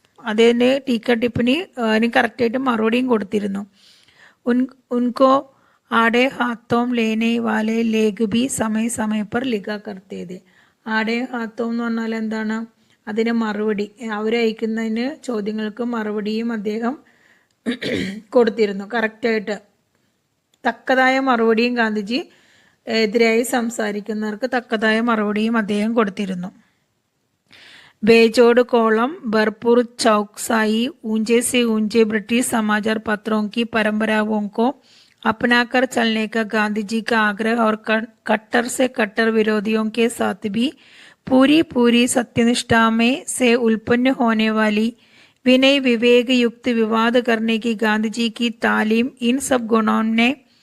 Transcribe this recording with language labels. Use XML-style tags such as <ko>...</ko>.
<ml>അതിന് ടീക്ക ടിപ്പണി അതിന് കറക്റ്റായിട്ട് മറുപടിയും കൊടുത്തിരുന്നു. ഉൻകോ</ml> <hi>आड़े हाथों लेने वाले लेख भी समय समय पर लिखा करते थे.</hi> <ml>ആടെ ഹാത്തോം എന്ന് പറഞ്ഞാൽ എന്താണ്? അതിന് മറുപടി, അവരയക്കുന്നതിന് ചോദ്യങ്ങൾക്ക് മറുപടിയും അദ്ദേഹം കൊടുത്തിരുന്നു. കറക്റ്റായിട്ട് തക്കതായ മറുപടിയും ഗാന്ധിജി എതിരായി സംസാരിക്കുന്നവർക്ക് തക്കതായ മറുപടിയും അദ്ദേഹം കൊടുത്തിരുന്നു.</ml> <hi>बेजोड़ कॉलम भरपूर चौकसाई ऊंचे से ऊंचे ब्रिटिश समाचार पत्रों की परंपराओं को अपनाकर चलने का गांधी जी का आग्रह और कट्टर से कट्टर विरोधियों के साथ भी पूरी सत्यनिष्ठा में से उत्पन्न होने वाली विनय विवेक युक्त विवाद करने की गांधी जी की तालीम, इन सब गुणों ने</hi>